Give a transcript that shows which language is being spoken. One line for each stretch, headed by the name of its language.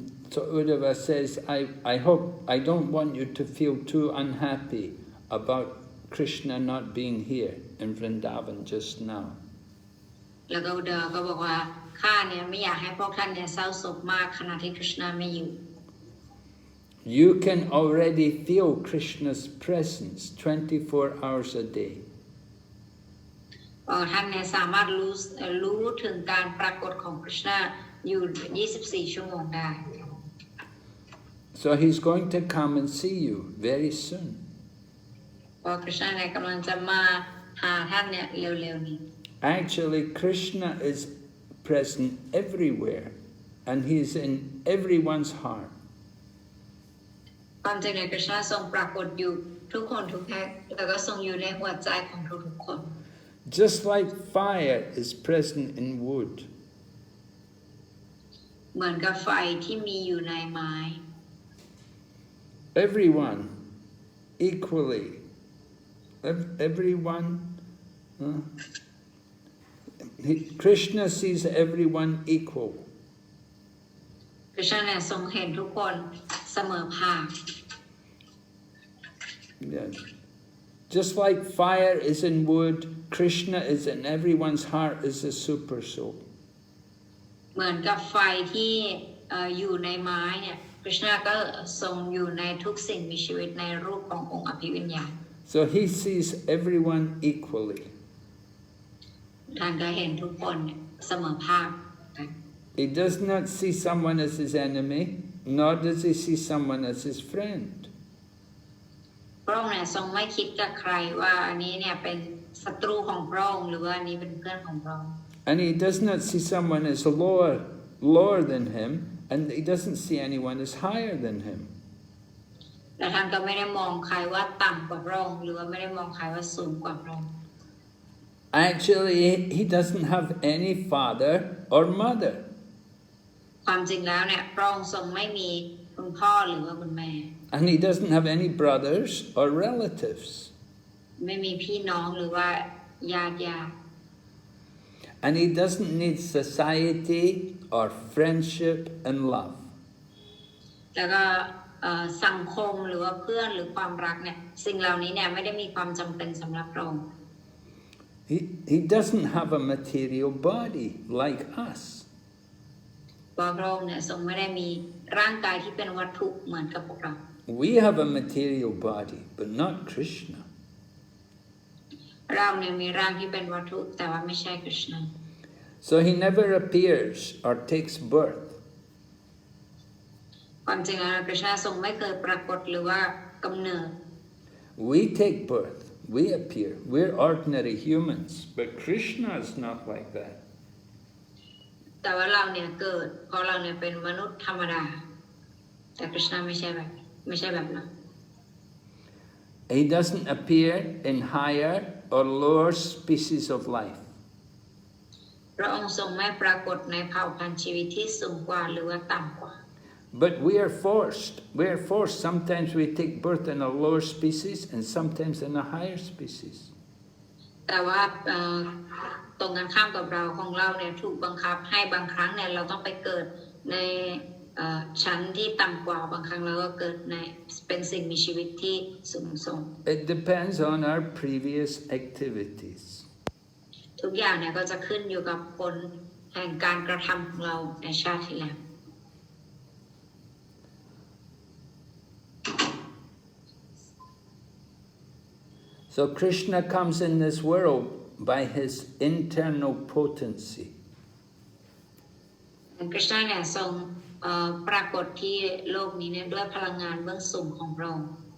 English: So Uddhava says, I hope, I don't want you to feel too unhappy about Krishna not being here in Vṛndāvana just now.
Thai: แล้วก็อุดาก็บอกว่าข้าเนี่ยไม่อยากให้พวกท่านเนี่ยเศร้าโศกมากขณะที่คริชนาไม่อยู่
English: You can already feel Krishna's presence 24 hours a day.
Thai: ท่านเนี่ยสามารถรู้ถึงการปรากฏของคริชนาอยู่24 ชั่วโมงได้
English: So he's going to come and see you very soon.
Thai: เพราะคริชนาเนี่ยกำลังจะมาหาท่านเนี่ยเร็วๆนี้
English: Actually, Krishna is present everywhere, and he's in everyone's heart.
Thai: ความจริงเนี่ยคริชนาทรงปรากฏอยู่ทุกคนทุกแห่งแล้วก็ทรงอยู่ในหัวใจของทุกๆคน
English: Just like fire is present in wood.
Thai: เหมือนกับไฟที่มีอยู่ในไม้
English: Everyone equally. Everyone. Krishna sees everyone equal.
Thai: คริชนาเนี่ยทรงเห็นทุกคนเสมอภาค
English: Yeah. Just like fire is in wood, Krishna is in everyone's heart as a super soul.
Thai: เหมือนกับไฟที่อยู่ในไม้เนี่ยคริชนาก็ทรงอยู่ในทุกสิ่งมีชีวิตในรูปขององค์อภิวิญญาณ
English: So he sees everyone equally.
Thai: ท่านก็เห็นทุกคนเสมอภาค
English: He does not see someone as his enemy, nor does he see someone as his friend.
Thai: พระองค์เนี่ยทรงไม่คิดกับใครว่าอันนี้เนี่ยเป็นศัตรูของพระองค์หรือว่าอันนี้เป็นเพื่อนของพระองค์
English: And he does not see someone as lower than him, and he doesn't see anyone as higher than him.
Thai: และท่านก็ไม่ได้มองใครว่าต่ำกว่าพระองค์หรือว่าไม่ได้มองใครว่าสูงกว่าพระองค์
English: Actually, he doesn't have any father or mother.
Thai: ความจริงแล้วเนี่ยพระองค์ทรงไม่มีคุณพ่อหรือว่าคุณแม่
English: And he doesn't have any brothers or relatives.
Thai: ไม่มีพี่น้องหรือว่าญาติ
English: And he doesn't need society or friendship and love.
Thai: แล้วก็สังคมหรือว่าเพื่อนหรือความรักเนี่ยสิ่งเหล่านี้เนี่ยไม่ได้มีความจำเป็นสำหรับพระองค์
English: He doesn't have a material body like us.
Thai: พระองค์เนี่ยทรงไม่ได้มีร่างกายที่เป็นวัตถุเหมือนกับพวกเรา
English: We have a material body, but not Krishna.
Thai: เราเนี่ยมีร่างที่เป็นวัตถุแต่ว่าไม่ใช่คริชนา
English: So he never appears or takes birth.
Thai: ความจริงแล้วคริชนาทรงไม่เคยปรากฏหรือว่ากำเนิด
English: We take birth, we appear. We're ordinary humans, but Krishna is not like that.
Thai: แต่ว่าเราเนี่ยเกิดเพราะเราเนี่ยเป็นมนุษย์ธรรมดาแต่คริชนาไม่ใช่แบบนั้น
English: He doesn't appear in higher or lower species of life.
Thai: พระองค์ทรงไม่ปรากฏในเผ่าพันธุ์ชีวิตที่สูงกว่าหรือว่าต่ำกว่า
English: But we are forced. We are forced. Sometimes we take birth in a lower species and sometimes in a higher species.
Thai: แต่ว่า ตรงกันข้ามกับเราของเราเนี่ยถูกบังคับให้บางครั้งเนี่ยเราต้องไปเกิดในชั้นที่ต่ำกว่าบางครั้งเราก็เกิดในเป็นสิ่งมีชีวิตที่สูงส่ง
English: It depends on our previous activities.
Thai: ทุกอย่างเนี่ยก็จะขึ้นอยู่กับผลแห่งการกระทำของเราในชาติที่แล้ว
English: So Krishna comes in this world by his internal potency.
Thai: คริชนาเนี่ยทรงปรากฏที่โลกนี้เนี่ยด้วยพลังงานเบื้องสูงของพระองค์